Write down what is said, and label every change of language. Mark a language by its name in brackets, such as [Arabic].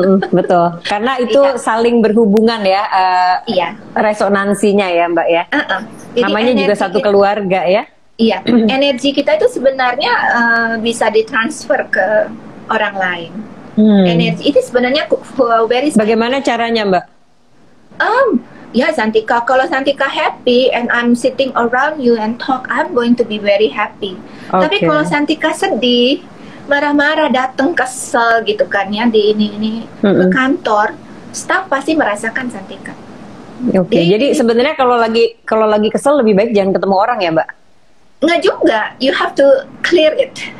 [Indonesian] Betul, karena itu saling berhubungan ya, resonansinya ya Mbak ya. Namanya juga satu keluarga ya. Iya, energi kita itu sebenarnya bisa ditransfer ke orang lain. Energi itu sebenarnya bagaimana caranya Mbak? Ya Santika, kalau Santika [English] happy and I'm sitting around you and talk, I'm going to be very happy. [Indonesian] Tapi kalau Santika sedih, marah-marah, datang kesel gitu kan ya, di ini ke kantor, staff pasti merasakan, Santika. Jadi sebenarnya kalau lagi kesel lebih baik jangan ketemu orang ya Mbak? Nggak juga, [English] you have to clear it.